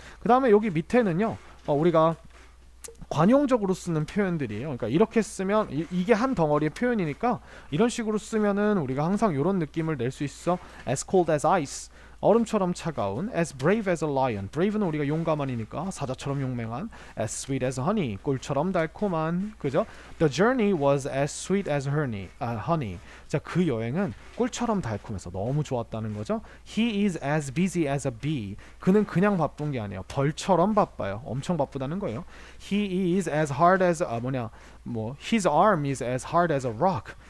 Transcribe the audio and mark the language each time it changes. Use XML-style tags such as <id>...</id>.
<ko>그 다음에 여기 밑에는요 우리가 관용적으로 쓰는 표현들이에요. 그러니까 이렇게 쓰면 이게 한 덩어리의 표현이니까 이런 식으로 쓰면은 우리가 항상 이런 느낌을 낼 수 있어.</ko> <en>As cold as ice.</en> <ko>얼음처럼 차가운.</ko> <en>As brave as a lion.</en> <ko>brave는 우리가 용감한이니까 사자처럼 용맹한.</ko> <en>As sweet as honey.</en> <ko>꿀처럼 달콤한. 그죠?</ko> <en>The journey was as sweet as honey.</en> <ko>자, 그 여행은 꿀처럼 달콤해서 너무 좋았다는 거죠.</ko> <en>He is as busy as a bee.</en> <ko>그는 그냥 바쁜 게 아니에요. 벌처럼 바빠요. 엄청 바쁘다는 거예요.</ko> <en>He is as hard as his arm is as hard as a rock.</en>